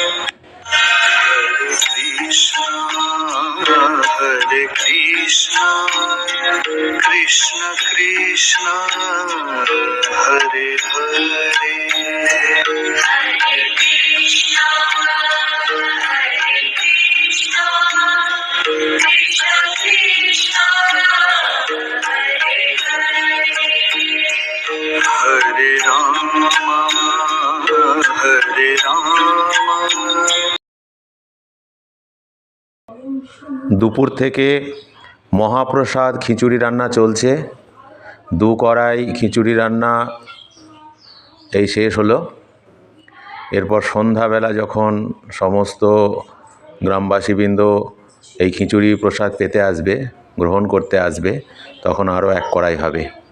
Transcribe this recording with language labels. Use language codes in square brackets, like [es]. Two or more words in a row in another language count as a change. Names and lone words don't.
[sa] Hare Krishna, Krishna Krishna, Hare Hare, Hare Krishna, Hare Krishna, Krishna Krishna, Hare Hare, Hare Rama, Hare Rama. [bn] দুপুর থেকে মহাপ্রসাদ খিচুড়ি রান্না চলছে। 2 কড়াই খিচুড়ি রান্না এই শেষ হলো। এরপর সন্ধ্যাবেলা যখন সমস্ত গ্রামবাসীবৃন্দ এই খিচুড়ি প্রসাদ পেতে আসবে, গ্রহণ করতে আসবে, তখন আরও 1 কড়াই হবে।